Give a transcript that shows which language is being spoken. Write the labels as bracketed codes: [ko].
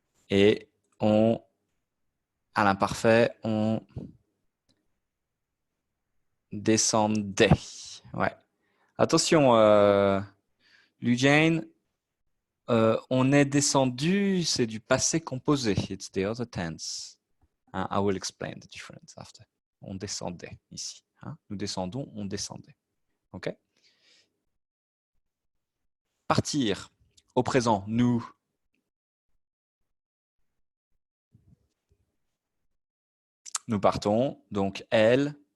[fr] Et à l'imparfait, on descendait. Ouais. Attention, Lujane, on est descendu, c'est du passé composé. [en] It's the other tense. Hein, I will explain the difference after. [fr] On descendait ici. Hein. Nous descendons, on descendait. OK? Partir. Au présent, nous. Nous partons. Donc, elle.